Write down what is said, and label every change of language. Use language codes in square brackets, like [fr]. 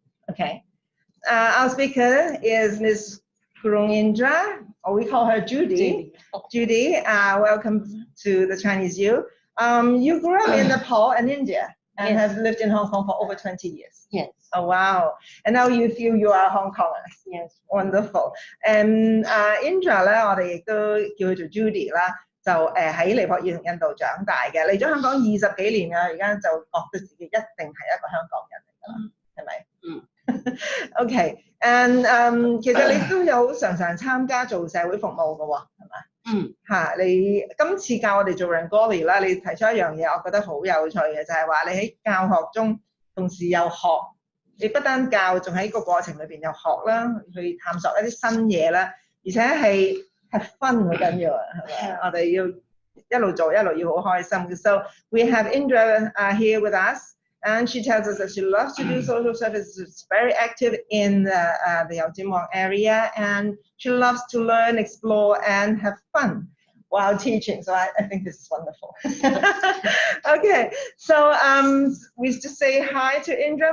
[en] Okay, our speaker is Ms. Gurung Indra, or we call her Judy. Judy, welcome to the Chinese U. You grew up in Nepal and India and have lived in Hong Kong for over 20 years. Yes. Oh, wow. And now you feel you are Hong Kongers. Yes. Wonderful. [yue] And Indra 咧，我哋亦都叫佢做 Judy 啦。就喺尼泊爾同印度長大嘅，嚟咗香港20幾年啦，而家就覺得自己一定係一個香港人嚟㗎啦，係咪？OK，and 其實你都有常常參加做社會服務㗎喎，係咪？嚇，你今次教我哋做 Rangoli 啦，你提出一樣嘢，我覺得好有趣嘅，就係話你喺教學中同時又學，你不單教，仲喺個過程裏邊又學啦，去探索一啲新嘢啦，而且係 [en] have fun [yue] 好緊要啊，係咪？我哋要一路做一路要好開心。 [en] So we have Indra here with us, and she tells us that she loves to do social services. She's very active in the Yaojinwang area, and she loves to learn, explore, and have fun while teaching. So I think this is wonderful. Okay, so we just say hi to Indra.